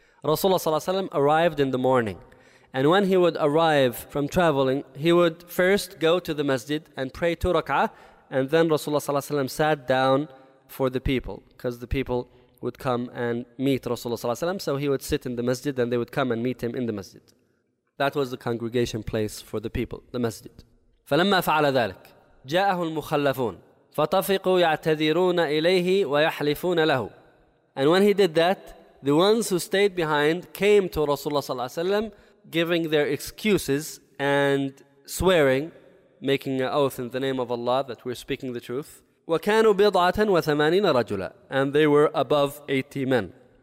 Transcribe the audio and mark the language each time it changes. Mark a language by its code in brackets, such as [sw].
[en] Rasulullah صلى الله عليه وسلم arrived in the morning. And when he would arrive from traveling, he would first go to the masjid and pray two rak'ah, and then Rasulullah sallallahu alaihi wasallam sat down for the people, because the people would come and meet Rasulullah sallallahu alaihi wasallam. So he would sit in the masjid, and they would come and meet him in the masjid. That was the congregation place for the people, the masjid. [ar] فلما فعل ذلك جاءه المخلفون فطفقوا يعتذرون إليه ويحلفون له. [en] And when he did that, the ones who stayed behind came to Rasulullah sallallahu alaihi wasallam, giving their excuses and swearing, making an oath in the name of Allah that we're speaking the truth. [ar] وَكَانُوا بِضْعَةً وَثَمَانِينَ رَجُلًا. [en] And they were above 80 men.